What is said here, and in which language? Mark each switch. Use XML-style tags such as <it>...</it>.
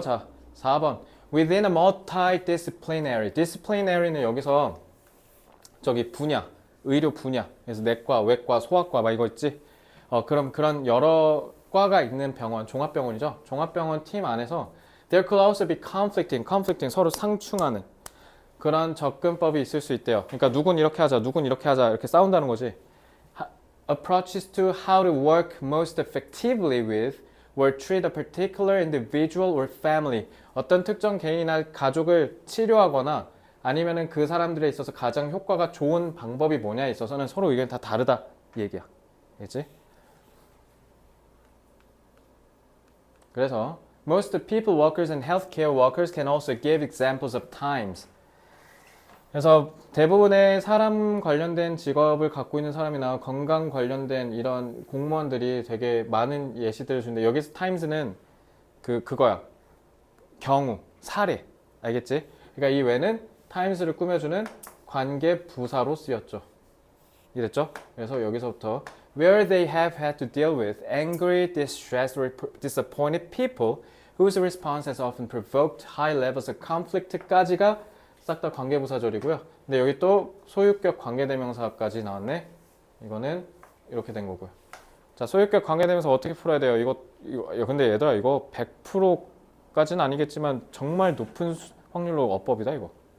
<ko>자 4번</ko> <en>within a multidisciplinary</en> <ko>disciplinary는 여기서 저기 분야 의료 분야 그래서 내과 외과 소아과 막 이거 있지. 그럼 그런 여러 과가 있는 병원 종합병원이죠. 종합병원 팀 안에서</ko> <en>there could also be conflicting</en> <ko>서로 상충하는 그런 접근법이 있을 수 있대요. 그러니까 누군 이렇게 하자 누군 이렇게 하자 이렇게 싸운다는 거지.</ko> <en>Approaches to how to work most effectively with or treat a particular individual or family.</en> <ko>어떤 특정 개인이나 가족을 치료하거나 아니면은 그 사람들에 있어서 가장 효과가 좋은 방법이 뭐냐에 있어서는 서로 의견이 다 다르다 이 얘기야. 알겠지?</ko> <en>그래서 most people workers and healthcare workers can also give examples of times.</en> <ko>그래서 대부분의 사람 관련된 직업을 갖고 있는 사람이나 건강 관련된 이런 공무원들이 되게 많은 예시들을 주는데 여기서 times는 그거야. 경우, 사례. 알겠지? 그러니까 이 외는 times를 꾸며주는 관계 부사로 쓰였죠. 이랬죠? 그래서 여기서부터</ko> <en>where they have had to deal with angry, distressed, or disappointed people whose response has often provoked high levels of conflict까지가</en> <ko>싹 다 관계부사절이고요. 근데 여기 또 소유격 관계대명사까지 나왔네. 이거는 이렇게 된 거고요. 자, 소유격 관계대명사 어떻게 풀어야 돼요? 이거 근데 얘들아 이거 100%까지는 아니겠지만 정말 높은 확률로 어법이다 이거.</ko>